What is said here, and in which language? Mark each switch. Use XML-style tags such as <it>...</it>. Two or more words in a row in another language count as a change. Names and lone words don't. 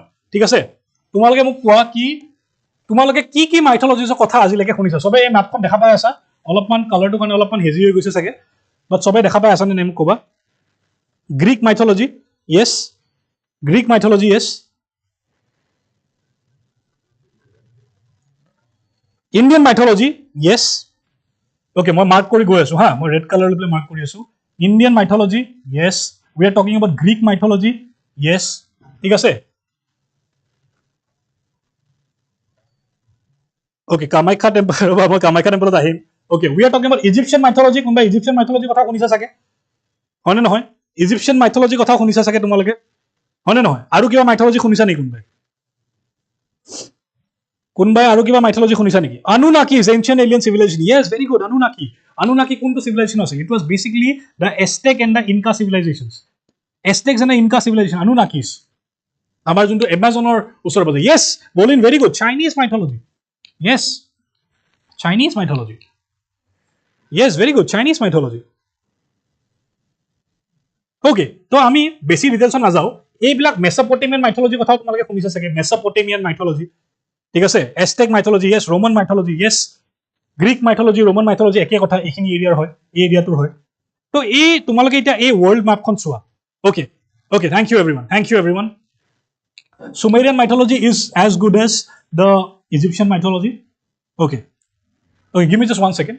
<as>ঠিক আছে, তোমালোকে মোক কোৱা কি তোমালোকে কি মাইথলজিজৰ কথা আজিলৈকে শুনিছা। চবে এই মেপখন দেখা পাই আছা, অলপমান কালাৰটোৰ কাৰণে অলপমান হেজি হৈ গৈছে চাগে, বাট চবে দেখা পাই আছা নে মোক ক'বা।</as> <en>Greek mythology, yes, Greek mythology, yes. Indian mythology, yes.</en> <as>Okay, মই mark কৰি গৈ আছো হা, মই</as> <en>red color</en> <as>লৈ mark কৰি আছো.</as> <en>Indian mythology, yes. We are talking about Greek mythology, yes.</en> <as>ঠিক আছে? Okay, Kamaikha temple, মই Kamaikha temple আহিম.</as> <en>Okay, we are talking about Egyptian mythology.</en> <as>কোনবা</as> <en>Egyptian mythology</en> <as>কথা শুনিছা চাগে? হয়নে নহয়?</as> <en>Egyptian mythology</en> <as>কথা শুনিছা চাগে তোমালোকে? হয়নে নহয়? আৰু কিবা mythology শুনিছা নেকি কোনবাই? কোনবাই আৰু কিবা mythology শুনিছা নেকি?</as> <en>Anunnakis, ancient alien civilization. Yes, very good. Anunnaki কোনটো civilization আছে? It was basically the Aztec and the Inca civilizations. Aztecs and the Inca civilization. Anunnakis.</en> <as>আমাৰ যোনটো এমাজনৰ ওচৰ পাজে.</as> <en>Yes, Bolin, very good. Chinese mythology. Yes. Chinese mythology. Yes, very good. Chinese mythology.</en> <as>Okay, তো আমি বেছি ডিটেইলছত নাযাওঁ. এইবিলাক</as> <en>Mesopotamian mythology</en> <as>কথাও তোমালোকে শুনিছা চাগে.</as> <en>Mesopotamian mythology,</en> <as>ঠিক আছে?</as> <en>Aztec mythology, yes. Roman mythology, yes. Greek mythology, Roman mythology</en> <as>একে কথা, এইখিনি এৰিয়াৰ হয়, এই এৰিয়াটোৰ হয়. তো এই তোমালোকে এতিয়া এই ৱৰ্ল্ড মেপখন চোৱা.</as> <en>okay okay, thank you everyone, thank you everyone. Sumerian mythology is as good as the Egyptian mythology. Okay. Okay, give me just 1 second.</en>